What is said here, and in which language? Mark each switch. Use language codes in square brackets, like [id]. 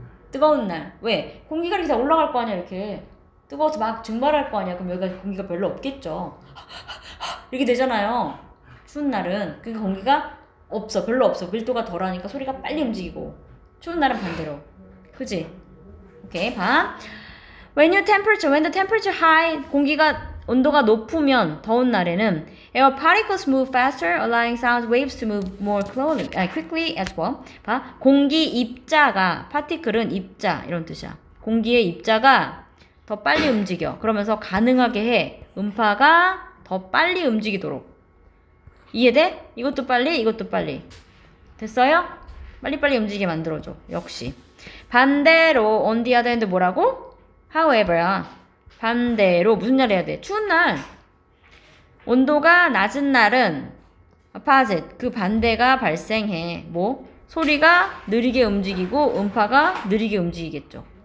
[ko] 뜨거운 날. 왜? 공기가 이렇게 다 올라갈 거 아니야, 이렇게. 뜨거워서 막 증발할 거 아니야. 그럼 여기가 공기가 별로 없겠죠. 이렇게 되잖아요. 추운 날은. 그러니까 공기가 별로 없어. 밀도가 덜하니까 소리가 빨리 움직이고. 추운 날은 반대로. 그지? 오케이, 봐. [en] when the temperature high, [ko] 온도가 높으면 더운 날에는 [en] air particles move faster, allowing sound waves to move more quickly as well. [ko] 봐, 공기 입자가 particle은 입자 이런 뜻이야. 공기의 입자가 더 빨리 움직여. 그러면서 가능하게 해. 음파가 더 빨리 움직이도록. 이해돼? 이것도 빨리, 이것도 빨리. 됐어요? 빨리빨리 움직이게 만들어줘. 역시. [en] 반대로 on the other hand 뭐라고? [ko] however야. 반대로 무슨 날 해야 돼? 추운 날. 온도가 낮은 날은 opposite. 그 반대가 발생해. 뭐? 소리가 느리게 움직이고 음파가 느리게 움직이겠죠.